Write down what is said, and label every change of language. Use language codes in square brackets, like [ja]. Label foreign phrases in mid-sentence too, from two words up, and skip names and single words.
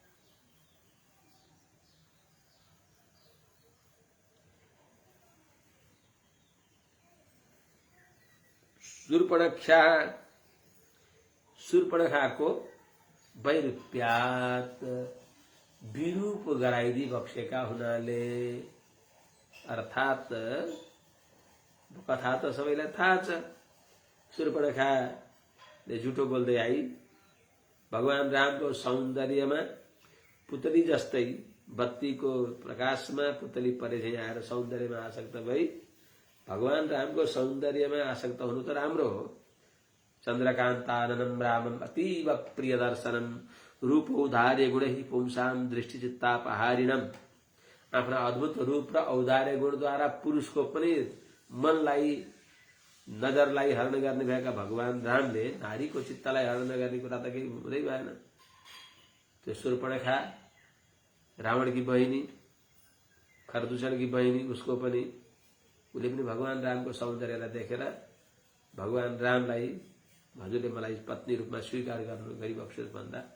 [ne] शूर्पणखाको वैरूप्यात विरूप गराइदी बक्सेका हुनाले, अर्थात कथा त सबैलाई थाहा छ। शूर्पणखाले झुटो बोल्दै आई भगवान रामको सौन्दर्यमा पुतली जस्तै बत्तीको प्रकाशमा पुतली परेझै आएर सौन्दर्यमा आसक्त भई भगवान रामको सौन्दर्यमा आसक्त हुनु त राम्रो हो। [sa] चन्द्रकान्ताननं रामम अतीव प्रिय दर्शनम रूपौदार्य गुणहि पुंसाम दृष्टिचित्तापहारिणम। [ne] आफ्ना अद्भुत रूप र औदार्य गुणद्वारा पुरुषको पनि मनलाई नजरलाई हरण गर्ने भएका भगवान रामले नारीको चित्तलाई हरण गर्ने कुरा त केही हुँदै भएन। त्यो शूर्पणखा रावणकी बहिनी, खरदूषणकी बहिनी, उसको पनि उसले पनि भगवान रामको सौन्दर्यलाई देखेर भगवान रामलाई हजुरले मलाई पत्नी रूपमा स्वीकार गर्नु गरिबक्सोस् भन्दा